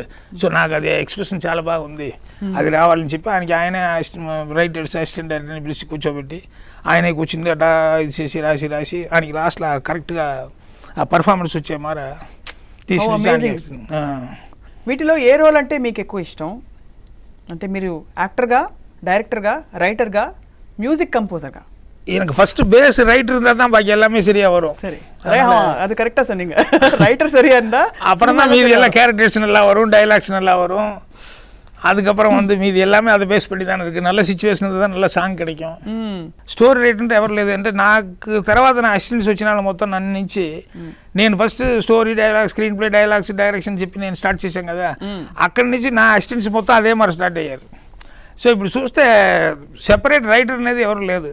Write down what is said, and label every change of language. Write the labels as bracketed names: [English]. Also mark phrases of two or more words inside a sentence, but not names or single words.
[Telugu] సో నాకు అది ఎక్స్ప్రెషన్ చాలా బాగుంది, అది రావాలని చెప్పి ఆయనకి ఆయనే [English] writers assistant directorni [Telugu] పిలిచి కూర్చోబెట్టి ఆయనే కూర్చుంది అట్లా ఇది చేసి రాసి ఆయనకి లాస్ట్లో కరెక్ట్గా ఆ పర్ఫార్మెన్స్ వచ్చే మార తీసుకుని. వీటిలో ఏ రోల్ అంటే మీకు ఎక్కువ ఇష్టం? అంటే మీరు యాక్టర్గా, డైరెక్టర్గా, రైటర్గా, [English] music composerga [Tamil] எனக்கு [English] first base right [Tamil] இருந்தால் தான் பாக்கி எல்லாமே சரியாக வரும். சரி, அது கரெக்டாக சொன்னீங்க. ரைட்டர் சரியா இருந்தா அப்புறம் தான் மீதி எல்லாம் கேரக்டர்ஸ் நல்லா வரும், டைலாக்ஸ் நல்லா வரும். அதுக்கப்புறம் வந்து மீதி எல்லாமே அதை பேஸ் பண்ணி தானே இருக்குது. நல்ல சுச்சுவேஷன் தான் நல்ல சாங் கிடைக்கும். [English] story writer [Telugu] ఎవరు లేదు అంటే నాకు తర్వాత నా అసిస్టెంట్స్ వచ్చిన వాళ్ళు మొత్తం నన్ను నుంచి నేను [English] first story dialogue screenplay dialogues direction [Telugu] చెప్పి నేను స్టార్ట్ చేశాను కదా, అక్కడి నుంచి నా అసిస్టెంట్స్ మొత్తం అదే మరి స్టార్ట్ అయ్యారు. సో ఇప్పుడు చూస్తే [English] separate writer [Telugu] అనేది ఎవరు లేదు.